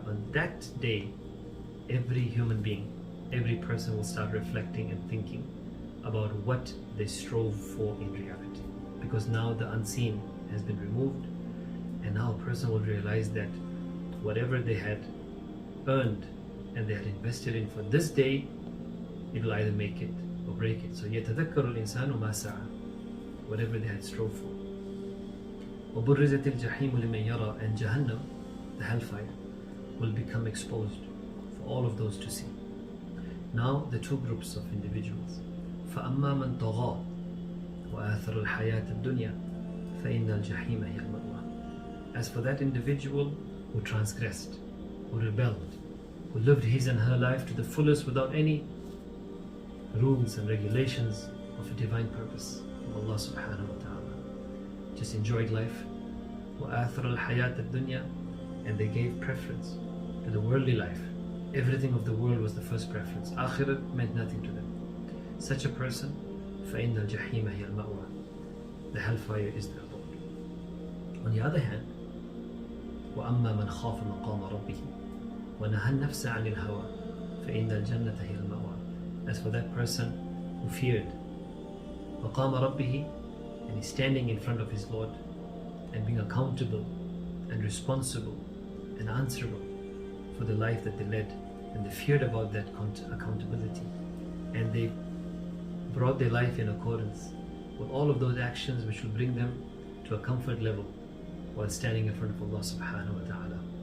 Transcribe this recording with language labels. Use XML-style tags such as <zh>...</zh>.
<en>On that day, every human being, every person will start reflecting and thinking about what they strove for in reality, because now the unseen has been removed, and now a person will realize that whatever they had earned and they had invested in for this day, it will either make it or break it. So</en> <ar>يتذكر الإنسان ما سعى,</ar> <en>whatever they had strove for.</en> <ar>وبرزت الجحيم لمن يرى.</ar> <en>And Jahannam, the hellfire, will become exposed for all of those to see. Now the two groups of individuals.</en> <ar>فأما من طغى وآثر الحياة الدنيا فإن الجحيم هي المأوى.</ar> <en>As for that individual who transgressed, who rebelled, who lived his and her life to the fullest without any rules and regulations of a divine purpose of Allah subhanahu wa ta'ala, just enjoyed life,</en> <ar>وآثر الحياة الدنيا,</ar> <en>and they gave preference to the worldly life. Everything of the world was the first preference. Akhirat meant nothing to them. Such a person,</en> <ar>فَإِنَّ الْجَحِيمَ هِيَ الْمَأْوَى.</ar> <en>The hellfire is their abode. On the other hand,</en> <ar>وَأَمَّا مَنْ خَافَ مَقَامَ رَبِّهِ وَنَهَى النَّفْسَ عَنِ الْهَوَى فَإِنَّ الْجَنَّةَ هِيَ الْمَأْوَى.</ar> <en>As for that person who feared</en> <ar>مَقَامَ رَبِّهِ,</ar> <en>and is standing in front of his Lord and being accountable and responsible and answerable for the life that they led, and they feared about that accountability, and they brought their life in accordance with all of those actions which will bring them to a comfort level while standing in front of Allah subhanahu wa ta'ala.</en>